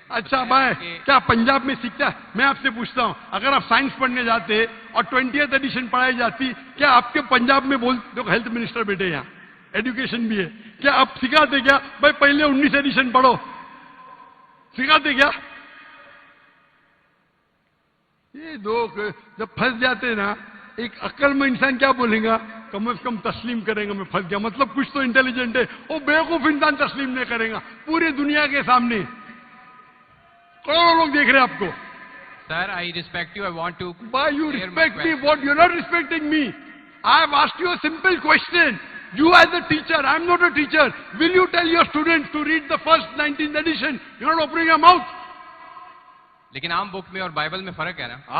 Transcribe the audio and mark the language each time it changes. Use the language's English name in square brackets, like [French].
[Urdu] اچھا بھائی کیا پنجاب میں سیکھتا ہے؟ میں آپ سے پوچھتا ہوں اگر آپ سائنس پڑھنے جاتے اور 20th ایڈیشن پڑھائی جاتی, کیا آپ کے پنجاب میں دیکھو ہیلتھ منسٹر بیٹے یہاں, ایڈوکیشن بھی ہے, کیا آپ سکھاتے کیا بھائی پہلے 19 ایڈیشن پڑھو؟ سکھاتے کیا؟ یہ لوگ جب پھنس جاتے نا, ایک عقل میں انسان کیا بولے گا, کم از کم تسلیم کریں گا میں پھنس گیا, مطلب کچھ تو انٹیلیجنٹ ہے. وہ بیوقوف انسان تسلیم نہیں کرے گا پوری دنیا کے سامنے, کروڑوں لوگ دیکھ رہے ہیں آپ کو. [English] Sir I respect you, I want to. Why you respect me? What? You're not respecting me. I have asked you a simple question. You as a teacher, I'm not a teacher. Will you tell your students to read the first 19th edition? You're not opening your mouth. [Urdu] لیکن عام بک میں اور Bible میں فرق ہے نا.